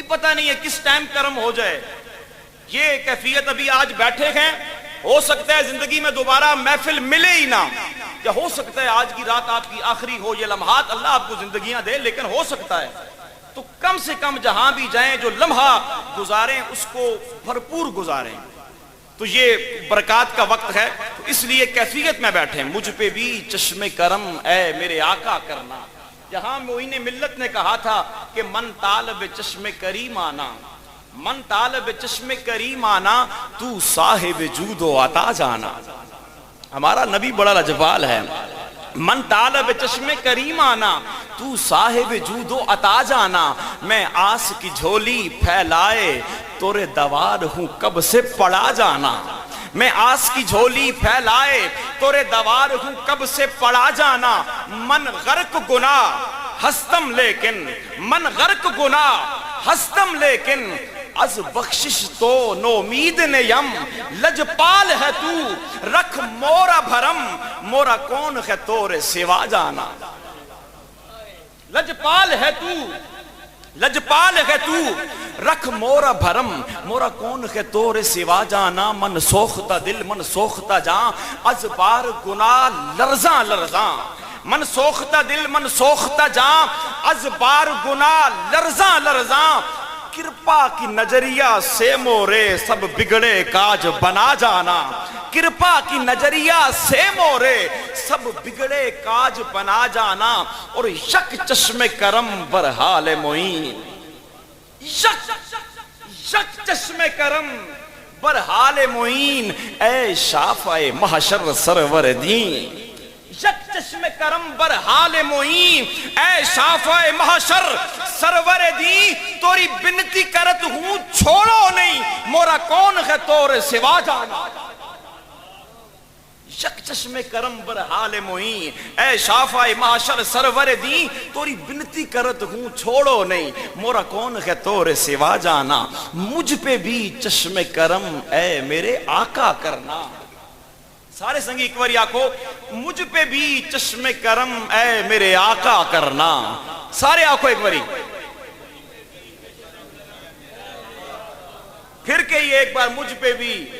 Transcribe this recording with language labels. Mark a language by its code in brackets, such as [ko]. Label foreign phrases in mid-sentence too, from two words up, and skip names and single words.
[ur] پتہ نہیں ہے کس ٹائم کرم ہو جائے، یہ کیفیت ابھی آج بیٹھے ہیں، ہو سکتا ہے زندگی میں دوبارہ محفل ملے ہی نہ، یا ہو سکتا ہے آج کی رات آپ کی آخری ہو، یہ لمحات اللہ آپ کو زندگیاں دے، لیکن ہو سکتا ہے تو کم سے کم جہاں بھی جائیں جو لمحہ گزاریں اس کو بھرپور گزاریں، تو یہ برکات کا وقت ہے، تو اس لیے کیفیت میں بیٹھے مجھ پہ بھی چشم کرم اے میرے آقا کرنا۔ جہاں معین ملت نے کہا تھا کہ [fa] من طالب چشم کریم آنا، من طالب چشم کریم آنا تو صاحب جود و عطا جانا۔ [ur] ہمارا نبی بڑا لجپال ہے، [fa] من طالب چشم کریم آنا تو صاحب جود و عطا جانا، [ur] میں آس کی جھولی پھیلائے تورے دوار ہوں کب سے پڑا جانا، میں آس کی جھولی پھیلائے تورے دوار ہوں کب سے پڑا جانا، [fa] من غرق گناہ ہستم لیکن، من غرق گناہ ہستم لیکن، از بخشش تو نومید نیم، [ur] لجپال ہے تو رکھ مورا بھرم، مورا کون ہے تورے سوا جانا۔ لجپال ہے تو، لجپال ہے تو رکھ مورا بھرم، مورا کون ہے تورے سوا جانا، [fa] من سوختہ دل من سوختہ جاں، از بار گناہ لرزاں لرزاں، من سوختہ دل من سوختہ جاں، از بار گناہ لرزاں لرزاں، [ur] کرپا کی نظریہ سے مورے سب بگڑے کاج بنا جانا، کرپا کی نظریہ سے مورے سب بگڑے کاج بنا جانا، اور [fa] یک چشم کرم برحال معین، یک چشم کرم برحال معین، اے شافع محشر سرور دین، یک چشم کرم برحال معین، اے شافع محشر سرور دی، [ur] توری بنتی کرت ہوں چھوڑو نہیں، مورا کون ہے تور سوا جانا۔ [fa] یک چشم کرم برحال معین، اے شافع محشر سرور دی، [ur] توری بنتی کرت ہوں چھوڑو نہیں، مورا کون ہے تور سوا جانا، مجھ پہ بھی چشم کرم اے میرے آقا کرنا۔ سارے سنگی ایک بار آکھو مجھ پہ بھی چشم کرم اے میرے آقا کرنا، سارے آکھو ایک باری، پھر کہیے ایک بار مجھ پہ بھی،